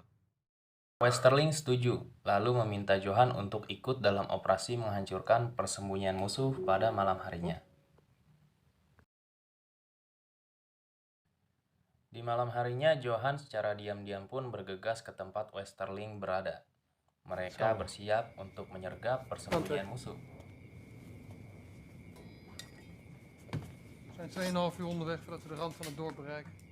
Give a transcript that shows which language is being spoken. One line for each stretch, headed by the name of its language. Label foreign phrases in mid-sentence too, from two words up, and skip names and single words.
Indonesian: Westerling setuju, lalu meminta Johan untuk ikut dalam operasi menghancurkan persembunyian musuh pada malam harinya. Di malam harinya, Johan secara diam-diam pun bergegas ke tempat Westerling berada. Mereka bersiap untuk menyergap persembunyian musuh.
Dutch: We zijn 2,5 uur onderweg voordat we de rand van het dorp bereiken.